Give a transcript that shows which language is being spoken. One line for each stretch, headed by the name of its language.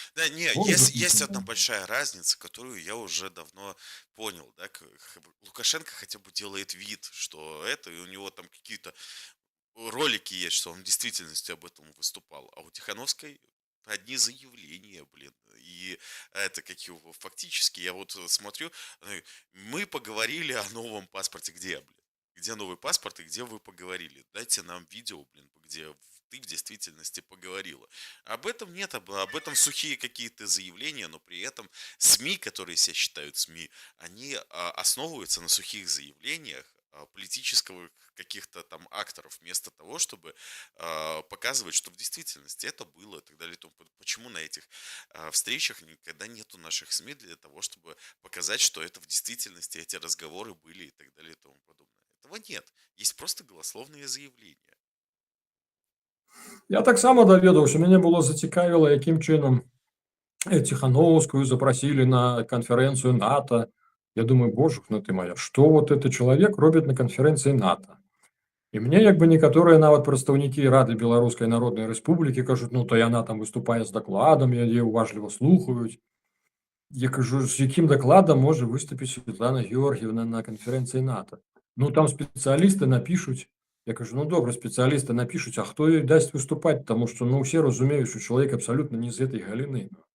Russian: Да, не, Вот есть одна большая разница, которую я уже давно понял, да, Лукашенко хотя бы делает вид, что это, и у него там какие-то ролики есть, что он в действительности об этом выступал, а у Тихановской одни заявления, блин, и это как его, фактически, я вот смотрю, мы поговорили о новом паспорте, где, блин? Где новый паспорт и где вы поговорили? Дайте нам видео, блин, где ты в действительности поговорила. Об этом нет, об этом сухие какие-то заявления, но при этом СМИ, которые себя считают СМИ, они основываются на сухих заявлениях политического каких-то там акторов, вместо того, чтобы показывать, что в действительности это было и так далее. Почему на этих встречах никогда нету наших СМИ для того, чтобы показать, что это в действительности эти разговоры были и так далее и тому подобное. Этого нет. Есть просто голословные заявления.
Belarusian: Я таксама даведаўся, мяне было зацікавіла, якім чынам Ціхановскую
Russian: запросили на конференцию НАТО. Я думаю, боже ну ты моя, что вот этот человек робит на конференции НАТО?
Belarusian: І мне як бы некаторыя нават прадстаўнікі Рады Беларускай Народнай Рэспублікі кажуць, ну то яна там выступае з дакладам, яе уважліва слухаюць. Я кажу, з якім дакладам можа выступіць Светлана Георгіевна на канферэнцыі НАТО? Ну там спецыялісты напішуць. Я кажу, ну добра, спецыялісты напішуць, а хто ёй дасць выступаць, таму што ну ўсе разумеюць, што чалавек абсалютна не з гэтай галіны.